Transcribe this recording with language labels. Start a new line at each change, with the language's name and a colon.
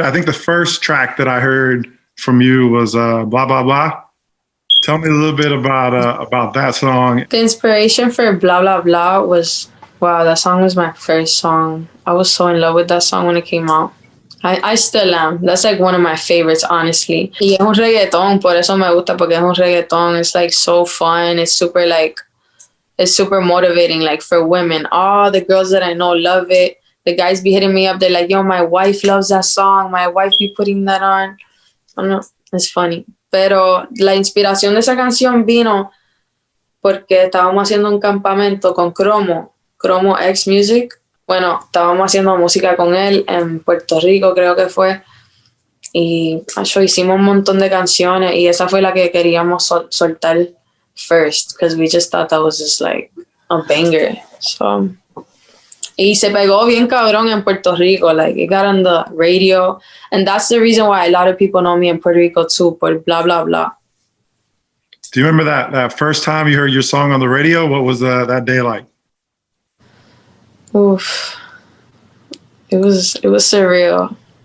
English: I think the first track that I heard from you was Blah, Blah, Blah. Tell me a little bit about that song. The inspiration for Blah, Blah, Blah was Wow, that song was my first song. I was so in love with that song when it came out. I still am. That's like one of my favorites, honestly.
Spanish: Y es un reggaeton, por eso me gusta, porque es un reggaeton.
English: It's like so fun. It's super motivating, like for women. All the girls that I know love it. The guys be hitting me up. They're like, yo, my wife loves that song. My wife be putting that on. I don't know. It's funny.
Spanish: Pero la inspiración de esa canción vino porque estábamos haciendo un campamento con Cromo X Music. Bueno, estábamos haciendo música con él en Puerto Rico, creo que fue. Y hicimos un montón de canciones y esa fue la que queríamos soltar
English: first, because we just thought that was just like a banger.
Spanish: So, y se pegó bien cabrón en Puerto Rico.
English: Like, it got on the radio. And that's the reason why a lot of people know me in Puerto Rico too, por blah, blah, blah. Do you remember that first time you heard your song on the radio? What was that day like? Oof. It was surreal.